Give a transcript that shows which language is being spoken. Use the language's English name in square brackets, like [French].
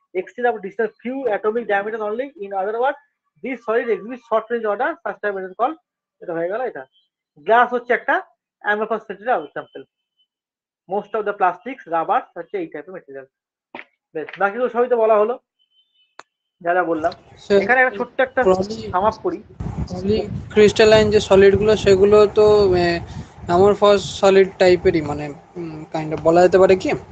[English] extend of distance few atomic diameters only. In other words, this solid exhibits short range order, such type is called, [Bangla] এটা হয়ে গেল এটা। Glass হচ্ছে একটা [English] amorphous material example. Most of the plastics, rubber [Bangla] হচ্ছে এই টাইপের material. বেশ, বাকিগুলো সবই তো বলা হলো, যা যা বললাম। এখানে একটা ছোট্ট একটা সাম আপ করি। ক্রিস্টালাইন যে সলিড গুলো সেগুলো তো অ্যামরফাস সলিড টাইপেরই, মানে কাইন্ড অফ বলা যেতে পারে কি?